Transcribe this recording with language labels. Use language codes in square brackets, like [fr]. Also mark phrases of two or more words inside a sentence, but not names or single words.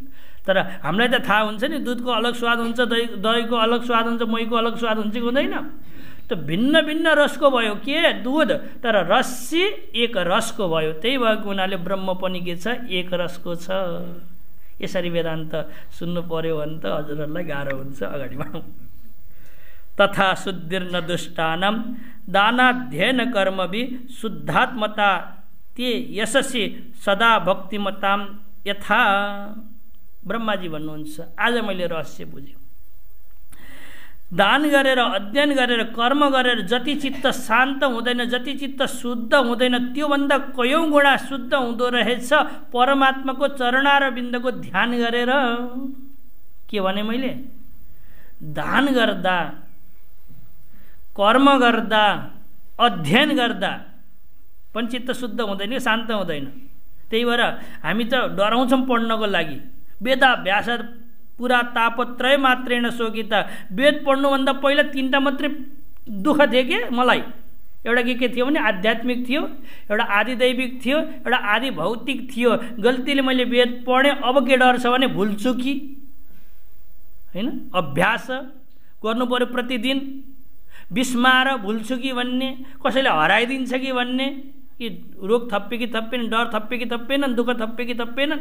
[ne] तर हामीलाई त थाहा हुन्छ नि, दुधको अलग स्वाद हुन्छ, दहीको अलग स्वाद हुन्छ, मोहीको अलग स्वाद हुन्छ कि हुँदैन? त भिन्न भिन्न रसको भयो के दुध, तर रस्सी एक रसको भयो। त्यही भएको हुनाले ब्रह्म पनि के छ? एक रसको छ। यसरी वेदान्त सुन्नु पर्यो भने त हजुरहरूलाई गाह्रो हुन्छ। अगाडि बढौँ। [sa] तथा शुद्धिर्न दुष्टानां दानाध्ययन कर्मभि शुद्धात्मता ते यशस्वी सदा भक्तिमतां यथा। [ne] ब्रह्माजी भन्नुहुन्छ, आज मैले रहस्य बुझेँ। दान गरेर, अध्ययन गरेर, कर्म गरेर जति चित्त शान्त हुँदैन, जति चित्त शुद्ध हुँदैन, त्योभन्दा कयौँ गुणा शुद्ध हुँदो रहेछ परमात्माको चरणारविन्दको ध्यान गरेर। के भने मैले? दान गर्दा, कर्म गर्दा, अध्ययन गर्दा पनि चित्त शुद्ध हुँदैन, शान्त हुँदैन। त्यही भएर हामी त डराउँछौँ पढ्नको लागि। [sa] वेदाभ्यास पुरा तापत्रय मात्रेण शोकिता। [ne] वेद पढ्नुभन्दा पहिला 3टा मात्रै दुःख थियो के मलाई। एउटा के थियो भने आध्यात्मिक थियो, एउटा आदिदैविक थियो, एउटा आदि भौतिक थियो। गल्तीले मैले वेद पढेँ, अब के डर छ भने भुल्छु कि होइन? अभ्यास गर्नु पर्यो प्रतिदिन, बिस्माएर भुल्छु कि भन्ने, कसैले हराइदिन्छ कि भन्ने, कि रोग थप्पे कि थप्पेन, डर थप्पे कि थप्पेनन्, दुःख थप्पे कि थप्पेनन्।